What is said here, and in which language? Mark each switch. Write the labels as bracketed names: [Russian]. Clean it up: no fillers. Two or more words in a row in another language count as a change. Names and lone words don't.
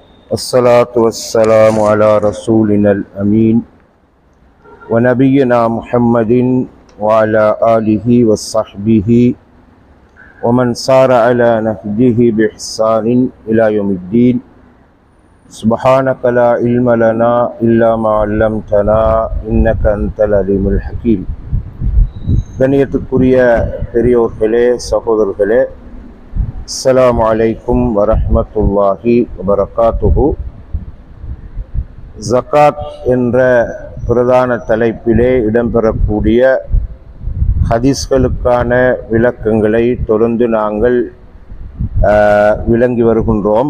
[Arabic] الصلاة والسلام على رسولنا الأمين ونبينا محمد وعلى آله وصحبه ومن سار على نهجه بإحسان إلى يوم الدين. سبحانك لا علم لنا إلا ما علمتنا إنك أنت العليم الحكيم. [Tamil] கண்ணியத்துக்குரிய பெரியோர்களே, சகோதரர்களே, [Arabic] السلام عليكم ورحمة الله وبركاته. [Tamil] ஜகாத் என்ற பிரதான தலைப்பிலே இடம்பெறக்கூடிய ஹதீஸ்களுக்கான விளக்கங்களை தொடர்ந்து நாங்கள் விளங்கி வருகின்றோம்.